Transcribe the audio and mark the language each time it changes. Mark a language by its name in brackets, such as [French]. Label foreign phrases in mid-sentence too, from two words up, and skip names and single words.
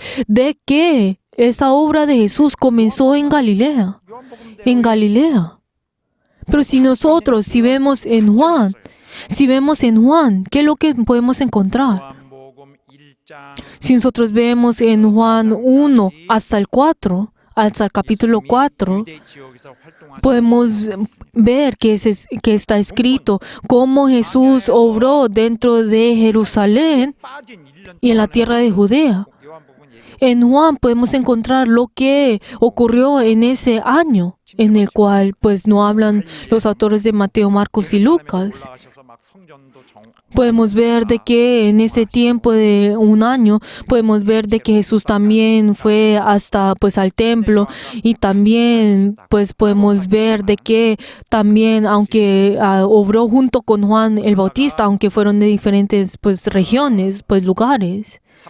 [Spanish] De que esa obra de Jesús comenzó en Galilea. En Galilea. Pero si vemos en Juan, ¿qué es lo que podemos encontrar? Si nosotros vemos en Juan 1 hasta el 4, hasta el capítulo 4, [Korean] 유대 지역에서 활동하신 [Spanish] podemos ver que está escrito cómo Jesús obró dentro de Jerusalén [Korean] 빠진 1년 [Spanish] y en la tierra de Judea. En Juan podemos encontrar lo que ocurrió en ese año, en el cual pues no hablan los autores de Mateo, Marcos y Lucas. Podemos ver de que en ese tiempo de un año, podemos ver de que Jesús también fue hasta pues al templo, y también pues podemos ver de que también, aunque obró junto con Juan el Bautista, aunque fueron de diferentes pues regiones, pues lugares.